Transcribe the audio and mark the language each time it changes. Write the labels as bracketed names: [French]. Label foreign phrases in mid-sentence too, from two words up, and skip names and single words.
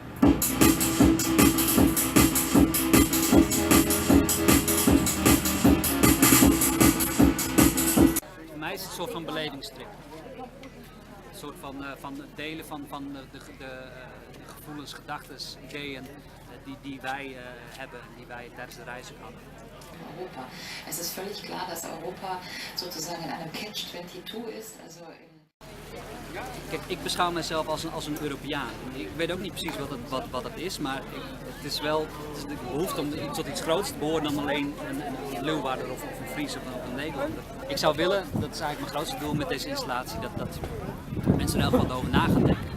[Dutch] Voor mij is het een soort van belevingstrip. Een soort van het delen van de gevoelens, gedachten, ideeën die wij hebben en die wij tijdens de reis hadden. Europa. [German] Es ist völlig klar, dass Europa sozusagen in einem Catch-22 ist. [Dutch] Kijk, ik beschouw mezelf als een Europeaan. Ik weet ook niet precies wat het is, maar het is de behoefte om tot iets groots te behoren dan alleen een Leeuwarder of een Fries of een Nederlander. Ik zou willen, dat is eigenlijk mijn grootste doel met deze installatie, dat mensen er wel over na gaan denken.